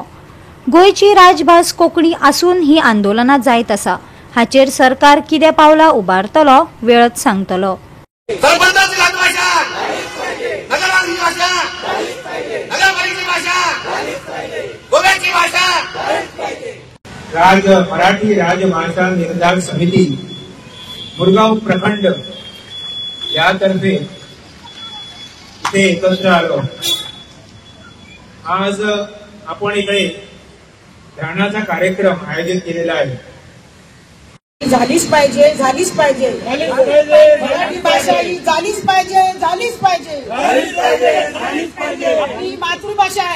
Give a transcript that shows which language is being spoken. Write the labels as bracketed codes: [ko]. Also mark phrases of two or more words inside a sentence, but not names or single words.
[kok] गोंयची राजभास कोंकणी आसून ही आंदोलनां जायत आसा, हाचेर सरकार कितें पावलां उबारतलो वेळच सांगतलो। [mr] मराठी राजभाषा निर्धार समिती मुरगाव प्रखंड यातर्फे इथे एकत्र आलो। आज आपण इकडे ध्यानाचा कार्यक्रम आयोजित केलेला आहे। झालीच पाहिजे, झालीच पाहिजे, मराठी भाषा ही झालीच पाहिजे, झालीच पाहिजे, आपली मातृभाषा आहे।